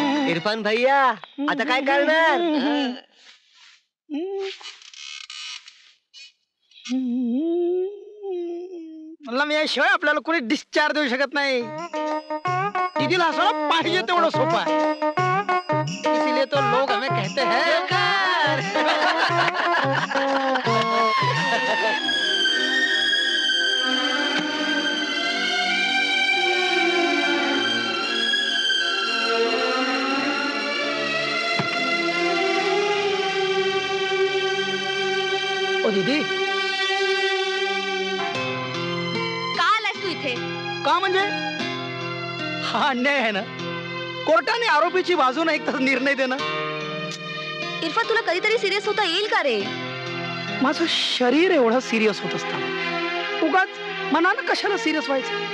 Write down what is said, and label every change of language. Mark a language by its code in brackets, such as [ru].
[mr] इरफान भैया आता काय करणार? मला मी याशिवाय आपल्याला कोणी डिस्चार्ज देऊ शकत नाही. दीदीला असं पाहिजे तेवढं सोपं आहे. [hi] इसीलिए तो लोग हमें कहते हैं ओ दीदी. [mr] का आलास तू इथे? का म्हणजे हा अन्याय आहे ना. कोर्टाने आरोपीची बाजू नाही तर निर्णय देणं. इरफान, तुला कधीतरी सिरियस होता येईल का रे? माझं शरीर एवढं सिरियस होत असताना उगाच मनानं कशाला सिरियस व्हायचं?